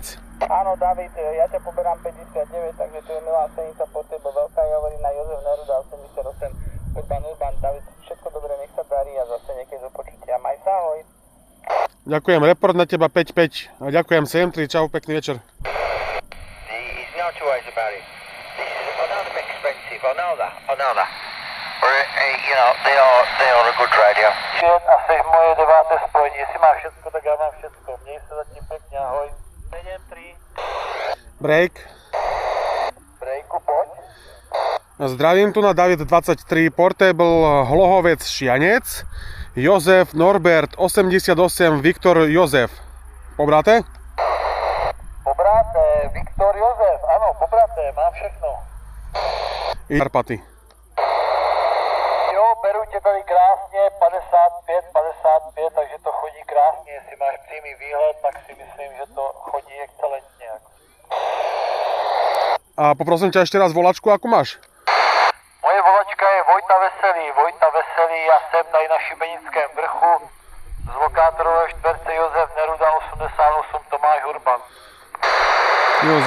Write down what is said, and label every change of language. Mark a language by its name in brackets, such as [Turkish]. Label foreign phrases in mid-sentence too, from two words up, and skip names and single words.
[Slovak] Áno, David, ja ťa poberám 59, takže tu je Milá Senica Portable Veľká Javorina, Jozef Neruda 88, Urban, David, všetko dobré, nech sa darí a zase niekedy do počutia. Maj sa, ahoj. Ďakujem, report na teba 5-5 a ďakujem 7-3, čau, pekný večer. [English] There's no two ways about it. I know they're expensive, I know that. But, you know, they are a good radio. [Czech] A seš moje 9. [Slovak] spojenie, jestli máš všetko, tak ja mám všetko. [Czech] Měj sa zatím pekne, ahoj. 7-3. [Slovak] Break. Breaku, poď. Zdravím tu na David 23, Portable Hlohovec Šianec, Jozef Norbert 88, Viktor Jozef. Pobraté? Pobraté, Viktor Jozef, áno, pobraté, [Czech] mám všechno. Karpaty. Jo, beru tě tady krásně, 55, takže to chodí krásně. Jestli máš přímý výhled, tak si myslím, že to chodí excelentně. [Slovak] A poprosím ťa ešte raz volačku, akú máš? [Czech] Moje volačka je Vojta Veselý, já jsem tady na Šibenickém vrchu, z lokátorové čtverce Josef Neruda 88, Tomáš Urban. Jozef.